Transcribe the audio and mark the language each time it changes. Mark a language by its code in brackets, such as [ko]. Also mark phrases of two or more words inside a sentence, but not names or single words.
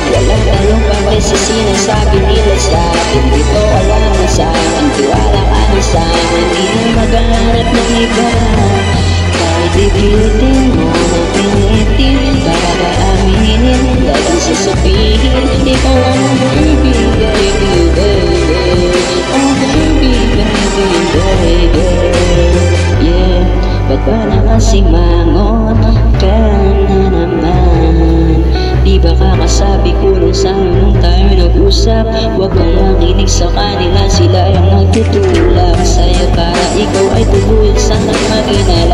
[tl] Walang talong pagay sa sinasabi nila sa'kin. Di ko alam na sa'kin, tiwala ka na sa'kin. Di na maghanap ng iba. Kahit ipilitin mo na pinitin, para ka aminin, laging sasabihin, ikaw ang [en] baby, baby, baby. Oh baby, baby, baby. Yeah, [tl] ba't ba nakasimangot ka na naman? Di ba kakasabi ko lang sa'yo nung tayo nag-usap? Huwag kang makinig sa kanila, sila yung nagtutulak sa'yo para ikaw ay tuluyan sana maginala.